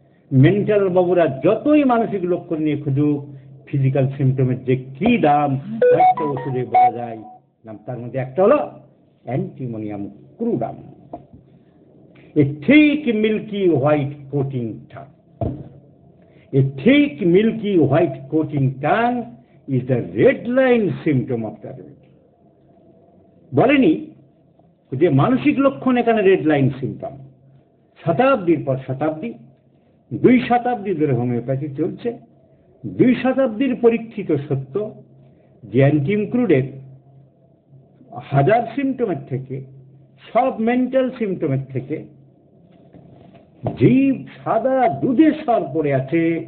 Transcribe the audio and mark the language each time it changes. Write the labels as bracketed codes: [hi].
[bn] Mental বাবুরা যতই মানসিক লক্ষণ নিয়ে খুঁজুক, ফিজিক্যাল সিমটমের যে কি দাম একটা ওষুধে বলা যায় নাম, তার মধ্যে একটা হলো অ্যান্টিমোনিয়াম ক্রুডাম, এ ঠিক [en] Milky white coating tongue. A thick, milky, white coating tongue is the red line symptom of the remedy. [bn] বলেনি যে মানসিক লক্ষণ এখানে রেড লাইন সিমটম। শতাব্দীর পর শতাব্দী, 2 শতাব্দী ধরে হোমিওপ্যাথি চলছে। 2 শতাব্দীর পরীক্ষিত সত্য যে অ্যান্টিমক্রুডের 1000 সিমটমের থেকে, সব মেন্টাল সিমটমের থেকে জীব সাদা দুধের স্বর পড়ে আছে।